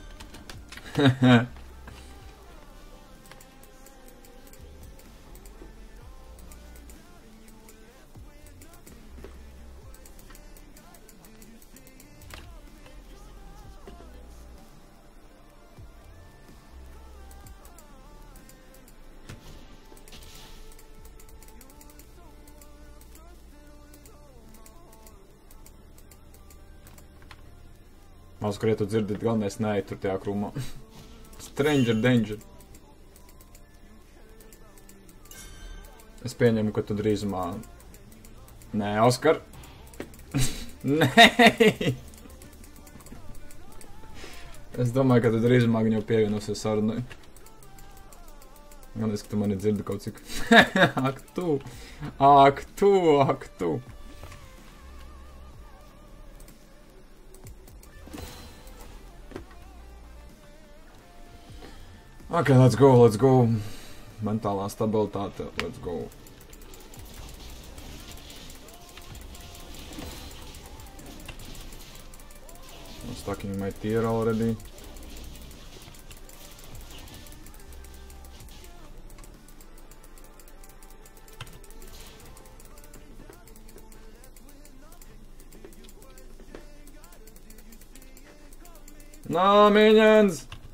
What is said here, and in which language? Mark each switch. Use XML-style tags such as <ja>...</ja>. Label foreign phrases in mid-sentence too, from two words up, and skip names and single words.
<lv>Maskar, ja tu dzirdi, galvenais neej tur tajā krūmā.</lv> <en>Stranger danger.</en> <lv>Es pieņemu, ka tu drīzumā... Nē, Oskar! Nē! Es domāju, ka tu drīzumā viņu pievienosies sarunai. Galvenais, ka tu mani dzirdi kaut cik. Ak tu! Ak tu! Ak tu!</lv> <en>Ok, let's go.</en> <lv>Mentālā stabilitāte,</lv> <en>let's go. I'm stacking my tier already. No, minions!</en>